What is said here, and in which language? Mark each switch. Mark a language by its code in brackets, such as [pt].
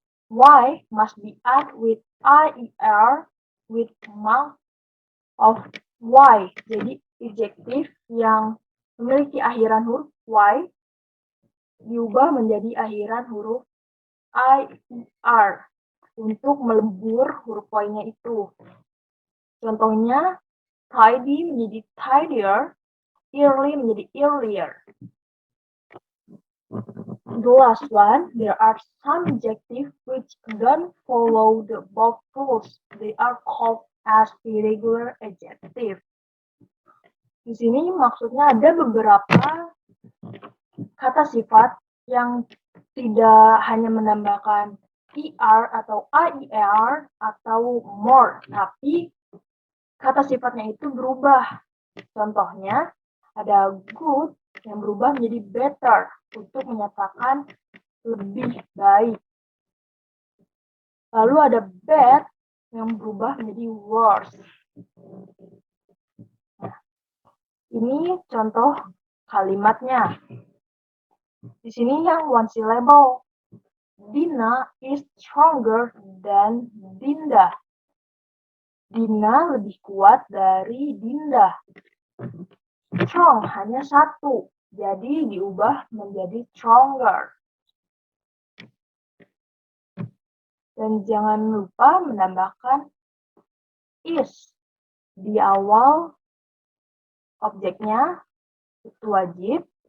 [en] Y must be added with IER with mouth of Y. [id] Jadi adjektif yang memiliki akhiran huruf Y diubah menjadi akhiran huruf IER untuk melebur huruf Y-nya itu. Contohnya, tidy menjadi tidier, early menjadi earlier. [en] The last one, there are some adjectives which don't follow the above rules. They are called as irregular adjectives. [id] Di sini maksudnya ada beberapa kata sifat yang tidak hanya menambahkan er atau ier atau more, tapi kata sifatnya itu berubah. Contohnya, ada good yang berubah menjadi better untuk menyatakan lebih baik. Lalu ada bad yang berubah menjadi worse. Nah, ini contoh kalimatnya. Di sini yang one syllable. [en] Dina is stronger than Dinda. [id] Dina lebih kuat dari Dinda. Strong hanya satu, jadi diubah menjadi stronger. Dan jangan lupa menambahkan is di awal objeknya, itu wajib.